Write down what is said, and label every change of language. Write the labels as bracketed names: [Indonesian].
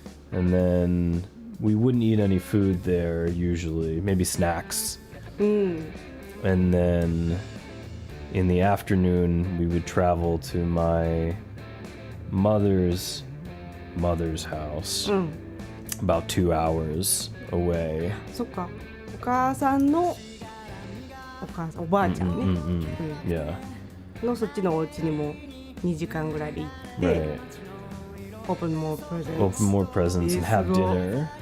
[English] And then we wouldn't eat any food there usually, maybe snacks. And then in the afternoon, we would travel to my mother's house, about 2 hours away. [Japanese] そっか。お母さんのおばあちゃんね。 [English] Yeah. [Japanese] のそっちのお家にも2時間ぐらいで行って、 [English] Right. open more presents. Open more presents and have dinner.